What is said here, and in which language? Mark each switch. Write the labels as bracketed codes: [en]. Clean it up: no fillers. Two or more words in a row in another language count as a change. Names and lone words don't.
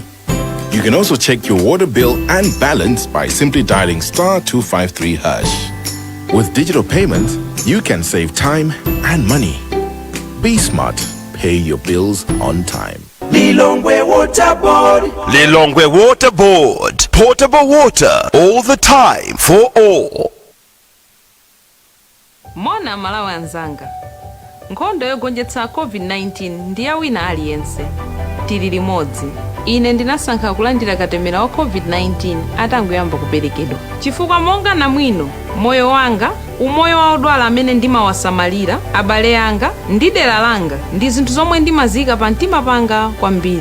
[en] You can also check your water bill and balance by simply dialing *253#. With digital payments, you can save time and money. Be smart. Pay your bills on time. Lilongwe Water Board. Lilongwe Water Board. Portable water all the time for all. [ny] Mona malawa nzanga. Nkhondo yogonjetsa COVID-19 ndiya wina aliyense. Tili limodzi. Ine ndinasankha kulandira katemera wa COVID-19 atangoyamba kuperekedwa. Chifukwa monga na mwino, moyo wanga, umoyo wa odwala amene ndimawasamalira, abale anga, ndi dera langa, ndi zinthu zomwe ndimazika pa mtima panga kwambiri.